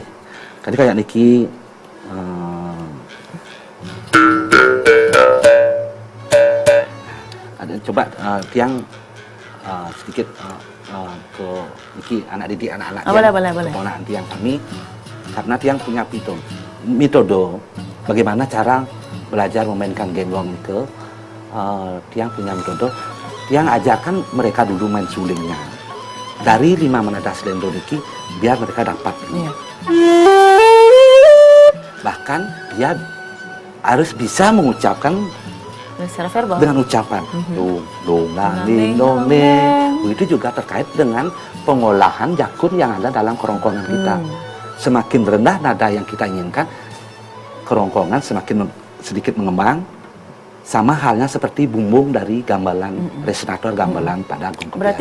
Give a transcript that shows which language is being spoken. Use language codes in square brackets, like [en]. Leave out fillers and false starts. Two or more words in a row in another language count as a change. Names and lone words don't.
[id] Tadi kayak niki ada coba tiang sedikit ke niki anak didik anak-anak Boleh. keponakan tiang kami karena tiang punya metode bagaimana cara belajar memainkan genggong itu tiang punya metode tiang ajarkan mereka dulu main sulingnya dari 5 menada selendo niki biar mereka dapat Iya. bahkan dia harus bisa mengucapkan Secara verbal. dengan ucapan dong Nanging, dong nanging. itu juga terkait dengan pengolahan jakun yang ada dalam kerongkongan kita. Semakin rendah nada yang kita inginkan, kerongkongan semakin sedikit mengembang. Sama halnya seperti bumbung dari gamelan resonator gamelan pada gong Berarti